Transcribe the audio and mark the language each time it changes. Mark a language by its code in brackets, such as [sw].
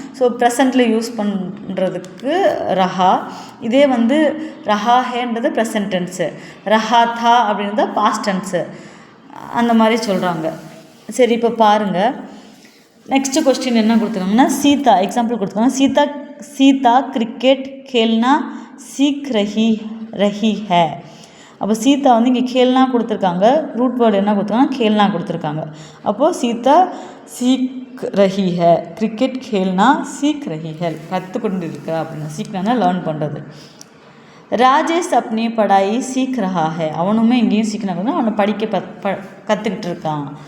[ta] So ப்ரெசண்ட்டில் use பண்ணுறதுக்கு ரஹா. இதே வந்து ரஹா ஹேன்றது ப்ரெசன்ட் டென்ஸு, ரஹா தா அப்படின்றது பாஸ்ட் டென்ஸு, அந்த மாதிரி சொல்கிறாங்க. சரி, இப்போ பாருங்கள் நெக்ஸ்ட்டு கொஸ்டின் என்ன கொடுத்துருக்காங்கன்னா, சீதா எக்ஸாம்பிள் கொடுத்துருக்காங்க. [hi] சீதா கிரிக்கெட் खेलना सीख रही है. [ta] அப்போ சீதா வந்து இங்கே கேல்னா கொடுத்துருக்காங்க, ரூட் வேர்டு என்ன கொடுத்துருக்காங்க, கேல்னா கொடுத்துருக்காங்க. அப்போது சீதா சீக் ரஹி ஹே, கிரிக்கெட் கேல்னா சீக் ரஹி ஹே, கற்றுக்கொண்டு இருக்கா அப்படின்னா, சீக்னா லேர்ன் பண்ணுறது. ராஜேஷ் अपनी पढ़ाई सीख रहा है, அவனுமே இங்கேயும் சீக்கிரம் அவனை படிக்க கற்றுக்கிட்டு இருக்கான்.